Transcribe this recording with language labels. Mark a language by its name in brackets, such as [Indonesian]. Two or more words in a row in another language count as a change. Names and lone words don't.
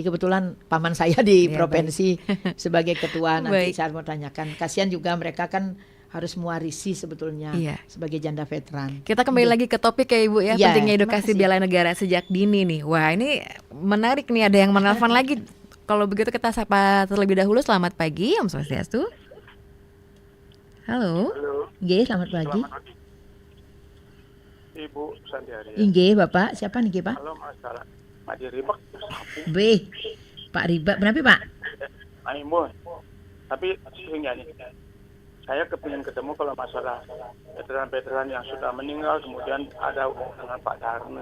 [Indonesian] Kebetulan paman saya di provinsi sebagai ketua. Nanti saya mau tanyakan. Kasihan juga mereka kan harus mewarisi sebetulnya sebagai janda veteran. Kita kembali lagi ke topik ya Ibu ya, pentingnya edukasi bela negara sejak dini nih. Wah ini menarik nih, ada yang menelpon lagi. Kalau begitu kita sapa terlebih dahulu. Selamat pagi Om Swastiastu. Halo. Nggih, selamat pagi. Ibu Sandiari. Nggih, Bapak. Siapa nih, Pak? Halo, masalah Pak Diribak. Pak Riba, berapa Pak? Aimun. Tapi sehingga nih saya kepingin ketemu kalau masalah veteran-veteran yang sudah meninggal kemudian ada hubungan dengan Pak Darne.